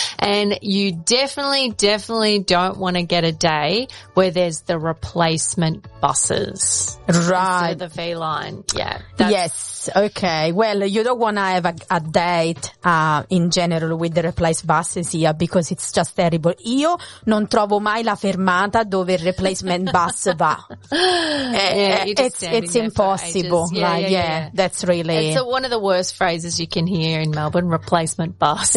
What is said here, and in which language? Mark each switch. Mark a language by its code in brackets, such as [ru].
[en] And you definitely don't want to get a day where there's the replacement buses. Right. The V line, yeah. Yes, okay. Well, you don't want to have a date in general with the replaced buses here because it's just terrible. [it] Io non trovo mai la fermata dove il replacement bus va. [en] It's impossible. That's really. It's one of the worst phrases you can hear in Melbourne, replacement bus.